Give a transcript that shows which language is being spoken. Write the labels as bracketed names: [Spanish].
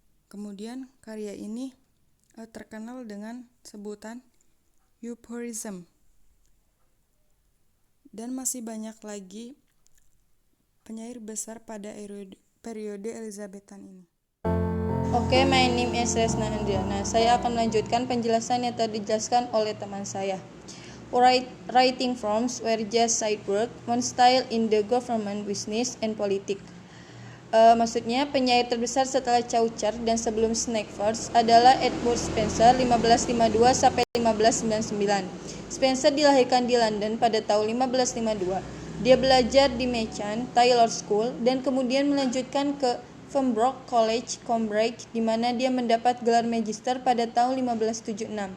[Indonesian] Kemudian karya ini terkenal dengan sebutan euphuism. Dan masih banyak lagi penyair besar pada periode Elizabethan ini. [English] Oke, my name is Resna Andriana. [Indonesian] Saya akan melanjutkan penjelasan yang tadi dijelaskan oleh teman saya. [English] Writing forms were just side work, one style in the government, business, and politics. [Indonesian] Maksudnya penyair terbesar setelah Chaucer dan sebelum Snakeverse adalah Edmund Spenser 1552 sampai 1599. Spenser dilahirkan di London pada tahun 1552. Dia belajar di Merchant Taylor School dan kemudian melanjutkan ke Pembroke College, Cambridge, di mana dia mendapat gelar magister pada tahun 1576.